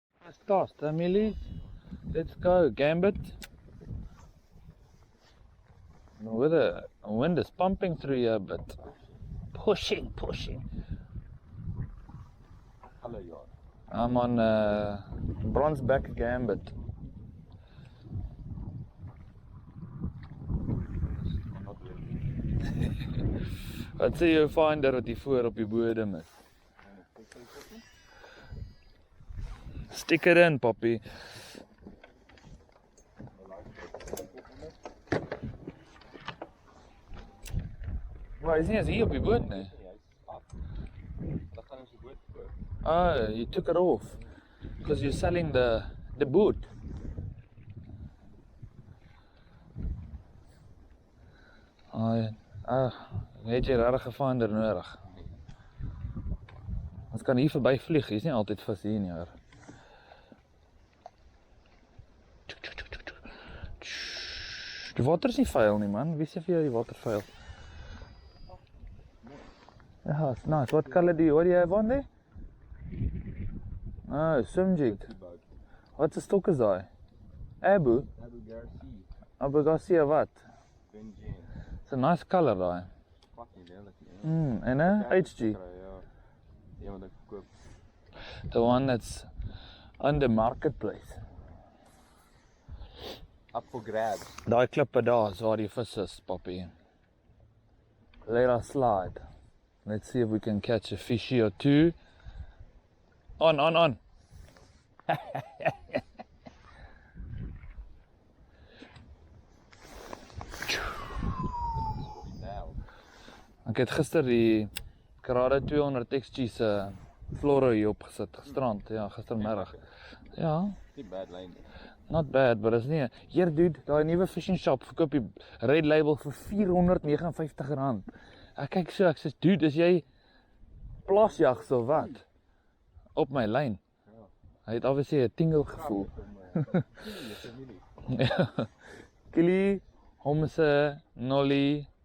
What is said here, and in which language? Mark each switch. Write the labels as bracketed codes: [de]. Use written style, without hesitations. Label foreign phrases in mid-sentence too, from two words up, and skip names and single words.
[en] First cast, Emily. Let's go, Gambit. The wind is pumping through here, but pushing. Hello, y'all. I'm on Bronzeback Gambit. [af] Wat sê jou finder wat hier voor op die bodem is? [en] Stick it in, poppy. [af] Maar is nie eens hier op die boot nie. [en] Oh, you took it off because you're selling the boot. [af] Het jy regtig 'n finder nodig? Ons kan hier verby vlieg, jy's nie altyd vas hier nie, hoor. Die water is nie vuil nie, man. Wie sê vir jou die water vuil? [en] Yeah, it's nice. What color what do you have on there? Oh, swim jig. [af] Wat 'n stok is daai? Abu Garcia. Abu Garcia wat? Benjin. [en] It's a nice color daai. [af] Fucking lelik. En HG. Ja, wat ek koop. [en] The one that's on the marketplace. Up for grabs. [af] Daai klippe daar is waar die vis is, poppy. [en] Let us slide. Let's see if we can catch a fishy or two. On. [af] Ek het gister die Karada 200 XG se Floro hier opgesit gisterand, ja, gistermiddag. Ja, Die [en] bad line. not bad, but [af] is nie. Hier dude, daai nuwe [en] fishing shop [af] verkoop die Red Label vir R459. Ek kyk so, ek sê dude, is jy plasjags of wat? Op my lyn. Hy het obviously 'n tingle gevoel. Ja. Kili, homse, nolly.